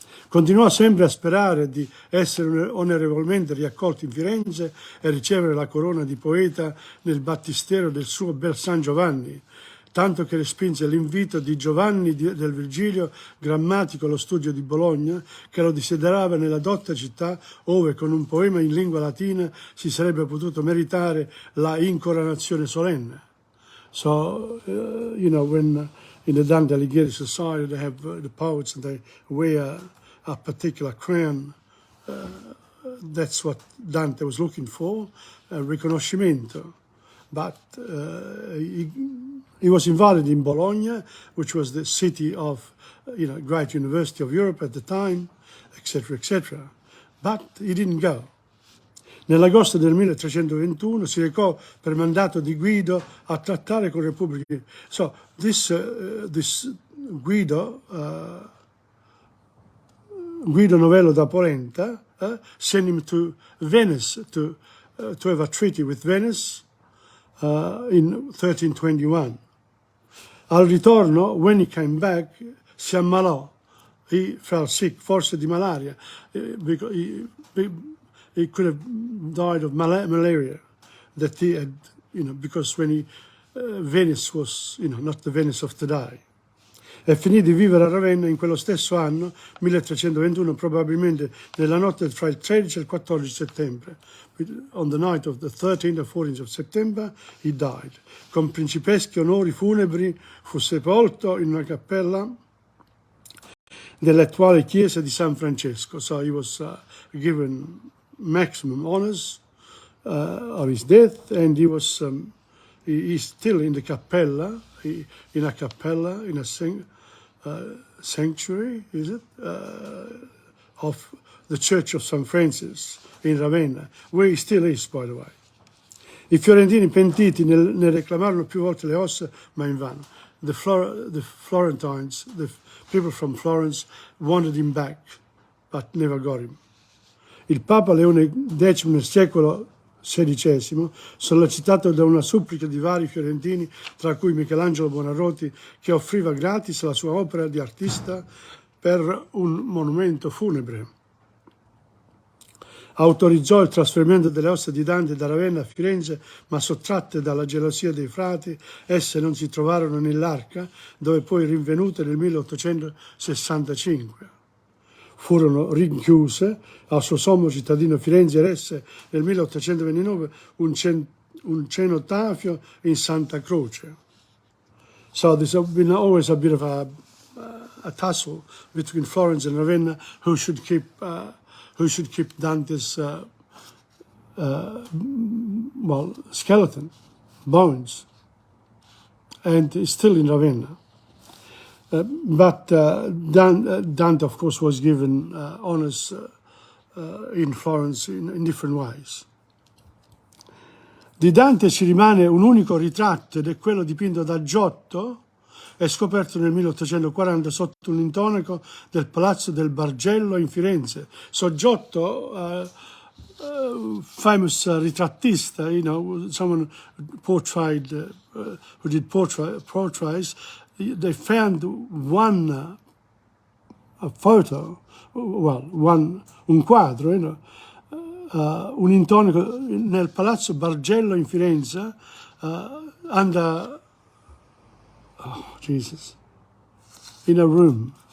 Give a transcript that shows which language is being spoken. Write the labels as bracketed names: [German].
[Italian] Continuò sempre a sperare di essere onorevolmente riaccolto in Firenze e ricevere la corona di poeta nel battistero del suo bel San Giovanni, tanto che respinse l'invito di Giovanni del Virgilio, grammatico allo studio di Bologna, che lo desiderava nella dotta città, ove con un poema in lingua latina si sarebbe potuto meritare la incoronazione solenne. [English] So, when in the Dante Alighieri Society they have the poets and they wear a particular crown, that's what Dante was looking for, [Italian] riconoscimento. [English] But he was invited in Bologna, which was the city of, great university of Europe at the time, etc., etc. But he didn't go. [Italian] Nell'agosto del 1321 si recò per mandato di Guido a trattare con Repubbliche. [English] So this Guido, Guido Novello da Polenta, sent him to Venice to have a treaty with Venice in 1321. [Italian] Al ritorno, [English] when he came back, [Italian] si ammalò. [English] He fell sick, [Italian] forse di malaria, [English] because he could have died of malaria that he had, because when Venice was, not the Venice of today. [Italian] E finì di vivere a Ravenna in quello stesso anno, 1321, probabilmente nella notte tra il 13 e il 14 settembre. [English] On the night of the 13th or 14th of September, he died. [Italian] Con principeschi onori funebri fu sepolto in una cappella dell'attuale chiesa di San Francesco. [English] So he was given maximum honors of his death, and he was he's still in the cappella, in a sanctuary, is it, of the Church of St. Francis in Ravenna, where he still is, by the way. [Italian] I fiorentini pentiti ne reclamarono più volte le ossa, ma invano. [English] The Florentines, the people from Florence, wanted him back, but never got him. [Italian] Il Papa Leone X nel secolo XVI, sollecitato da una supplica di vari fiorentini, tra cui Michelangelo Buonarroti, che offriva gratis la sua opera di artista per un monumento funebre, autorizzò il trasferimento delle ossa di Dante da Ravenna a Firenze, ma sottratte dalla gelosia dei frati, esse non si trovarono nell'arca, dove poi rinvenute nel 1865. Furono rinchiuse. Al suo sommo cittadino Firenze eresse nel 1829 un cenotafio in Santa Croce. [English] So there's been always a bit of a tussle between Florence and Ravenna who should keep Dante's skeleton, bones, and it's still in Ravenna. But Dante, of course, was given honors in Florence in different ways. [Italian] Di Dante ci rimane un unico ritratto, ed è quello dipinto da Giotto, è scoperto nel 1840 sotto un intonaco del Palazzo del Bargello in Firenze. [English] So Giotto, famous ritrattista, someone portrayed, who did portraits, they found one photo, [Italian] un quadro, un intonaco nel Palazzo Bargello in Firenze, [English] under, Jesus, in a room.